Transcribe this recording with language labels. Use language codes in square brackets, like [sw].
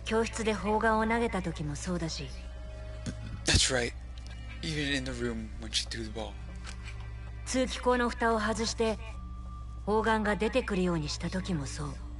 [ja] 教室で砲丸を投げた時もそうだし、 [en] That's right. Even in the room when she threw the ball. [ja] 通気口の蓋を外して砲丸が出てくるようにした時もそう。